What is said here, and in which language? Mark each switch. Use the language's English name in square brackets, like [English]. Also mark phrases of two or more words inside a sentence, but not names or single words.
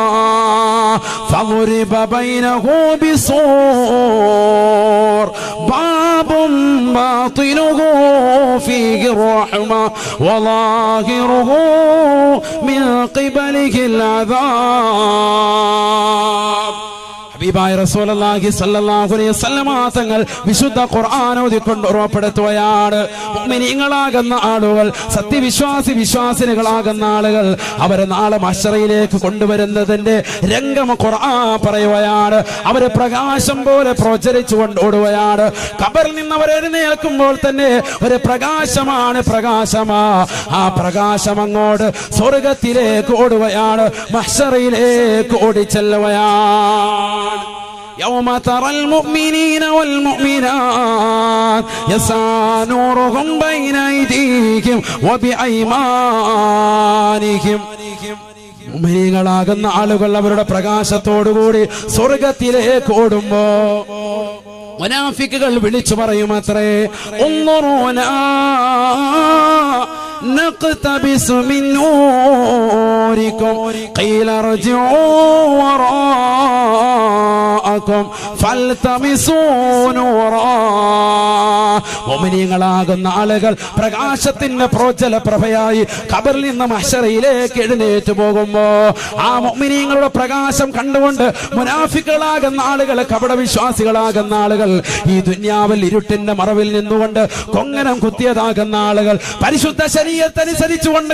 [Arabic] فضرب بينه بسور باب باطنه فيه الرحمة وظاهره من قبله العذاب. [Malayalam] ഹബീബായ റസൂലുള്ളാഹി [Arabic] صلى الله عليه وسلم [Malayalam] തങ്ങൾ വിശുദ്ധ ഖുർആൻ ഓതിക്കൊണ്ട് ഉറപ്പെടുത്തുകയാണ്, മുഅ്മിനീങ്ങളാകുന്ന ആളുകൾ, വിശ്വാസിനികളാകുന്ന ആളുകൾ അവരെ നാളെ മഹ്ശറയിലേക്ക് കൊണ്ടുവരുന്നതിന്റെ രംഗം ഖുർആൻ പറയുകയാണ്. അവരെ പ്രകാശം പോലെ പ്രചരിച്ചുകൊണ്ട് ഓടുകയാണ്. ഖബറിൽ നിന്ന് അവർ എഴുന്നേൽക്കുമ്പോൾ തന്നെ ഒരു പ്രകാശമാ. ആ പ്രകാശം അങ്ങോട്ട് സ്വർഗത്തിലേക്ക് ഓടുകയാണ്, മഹ്ശറയിലേക്ക് ഓടിച്ചെല്ലുകയാണ്. [Arabic] يوم ترى المؤمنين والمؤمنات يسعى نورهم بين أيديهم وبأيمانهم. [Malayalam] മുഅ്മിനീങ്ങളാകുന്ന ആളുകൾ അവരുടെ പ്രകാശത്തോടുകൂടി സ്വർഗത്തിലേക്ക് ഓടുമ്പോ മുനാഫിക്കുകൾ വിളിച്ചു പറയുമത്രേ, [Arabic] ഉൻദുറൂനാ نقتبس من نوركم قيل ارجعوا وراءكم فالتمسوا نورا. [Malayalam] മുഅ്മിനീങ്ങളാകുന്ന ആളുകൾ പ്രകാശത്തിന്റെ പ്രോജ്വല പ്രഭയായി ഖബറിൽ നിന്ന് മഹ്ശറയിലേക്ക് എഴുന്നേറ്റ് പോകുമ്പോ ആ മുഅ്മിനീങ്ങളുടെ പ്രകാശം കണ്ടുകൊണ്ട് മുനാഫിക്കുകളാകുന്ന ആളുകൾ, കപടവിശ്വാസികളാകുന്ന ആളുകൾ, ഈ ദുനിയാവിൽ ഇരുട്ടിന്റെ മറവിൽ നിന്നുകൊണ്ട് കൊങ്ങനം കുത്തിയതാകുന്ന ആളുകൾ, പരിശുദ്ധ ശരീഅത്തനുസരിച്ചുകൊണ്ട്